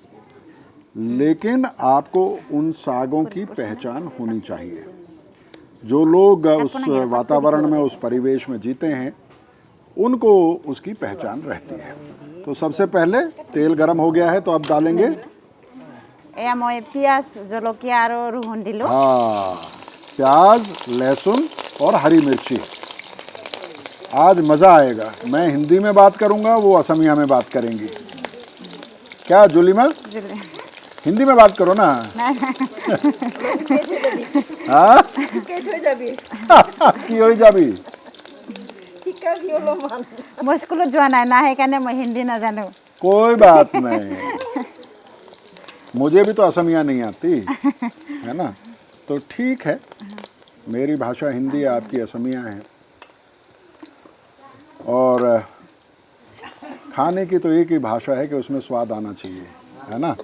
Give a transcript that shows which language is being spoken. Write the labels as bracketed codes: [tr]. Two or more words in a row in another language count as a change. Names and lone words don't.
[hi] लेकिन आपको उन सागों की पहचान होनी चाहिए। जो लोग उस वातावरण में, उस परिवेश में जीते हैं, उनको उसकी पहचान रहती है। तो सबसे पहले तेल गरम हो गया है तो अब डालेंगे [as] এয়া মই পিঁয়াজ জলকীয়া আৰু ৰহুন দিলোঁ [hi] हाँ प्याज, लहसुन और हरी मिर्ची। आज मज़ा आएगा। मैं हिंदी में बात करूंगा, वो असमिया में बात करेंगी। क्या जुलीमा हिंदी में बात करो ना। हाँ की हो जाबी। [as] মই স্কুলত যোৱা নাই না সেইকাৰণে মই হিন্দী নাজানো [hi] कोई बात नहीं, मुझे भी तो असमिया नहीं आती है ना। तो ठीक है, मेरी भाषा हिंदी है, आपकी असमिया है। और खाने की तो एक ही भाषा है कि उसमें स्वाद आना चाहिए, है ना।